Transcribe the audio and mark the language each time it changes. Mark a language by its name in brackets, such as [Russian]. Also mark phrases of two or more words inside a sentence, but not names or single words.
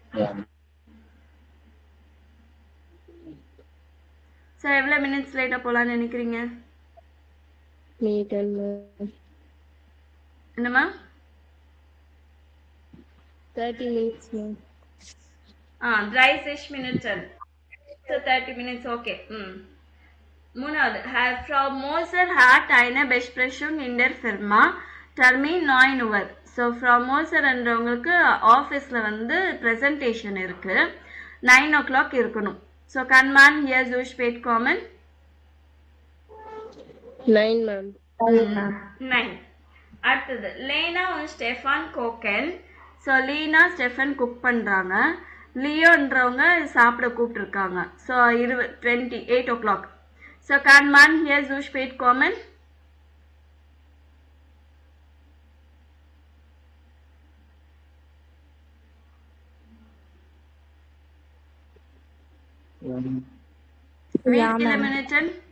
[Tamil] ஸோ எவ்வளோ மினிட்ஸ் லேட்டாக போகலான்னு நினைக்கிறீங்க? என்னம்மா? [English] 30 minutes, ma'am. 30 Minuten. So 30 minutes, okay. [Tamil] மூணாவது, [German] Frau Moser hat eine Besprechung in der Firma. Termin 9 Uhr. [Tamil] So Frau Moser என்றவங்களுக்கு ஆஃபீஸில் வந்து ப்ரெசன்டேஷன் இருக்கு. 9 o'clock இருக்கணும். [German] So kann man hier so spät kommen? [English] 9, ma'am. [German] 9. அடுத்தது, Lena und Stefan kochen. [Tamil] ஸோ லீனா ஸ்டெஃபன் குக் பண்ணுறாங்க. லியோன்றவங்க சாப்பிட கூப்பிட்டுருக்காங்க. [German] ஸோ 8 o'clock. so kann man hier zu spät kommen? மினிட்டன்.